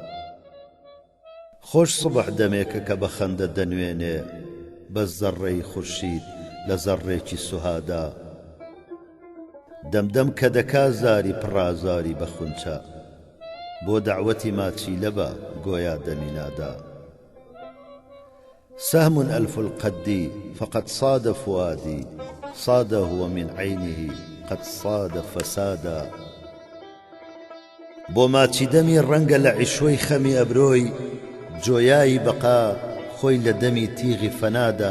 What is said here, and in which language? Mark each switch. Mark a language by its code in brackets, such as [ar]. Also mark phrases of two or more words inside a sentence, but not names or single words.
[ckb] خۆش سوبح دەمێکە کە بە خەندە دەنوێنێ، بە زەڕەی خورشید لە زەڕێکی سوهادا. دەمدەم کە دەکا زاری پڕازاری بە خونچە، بۆ دەعوەتی ماچی لەبە گۆیا دەمینادا. [ar] سهم ألف القد فقد صاد فؤادي، صاد هو من عينه قد صاد فسادا. [ckb] بۆ ماچی دەمی ڕەنگە لە عیشوەی خەمی ئەبرۆی، جۆیایی بەقا خۆی لە دەمی تیغی فەنادا.